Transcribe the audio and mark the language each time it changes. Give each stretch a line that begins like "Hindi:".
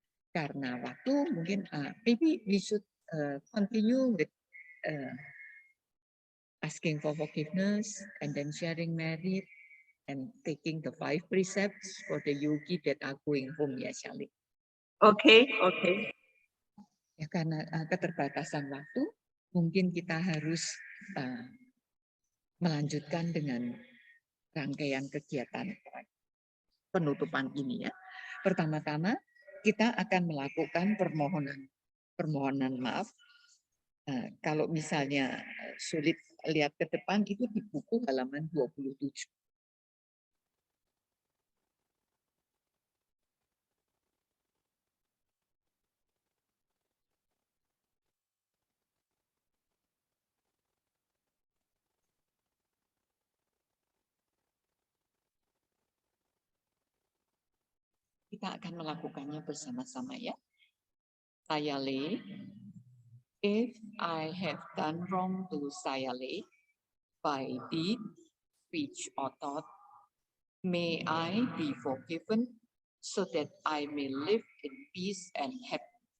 Indonesian: Karena waktu mungkin
English: maybe we should continue with asking for forgiveness and then sharing merit and taking the 5 precepts for the yogi that are going home, ya Charlie. Okay.
Indonesian: Ya, karena keterbatasan waktu, mungkin kita harus melanjutkan dengan rangkaian kegiatan penutupan ini ya. Pertama-tama kita akan melakukan permohonan maaf. Kalau misalnya sulit lihat ke depan, itu di buku halaman 27. Kita akan melakukannya bersama-sama ya.
English: Sayale, if I have done wrong to Sayale by deed, speech or thought, may I be forgiven so that I may live in peace and happiness.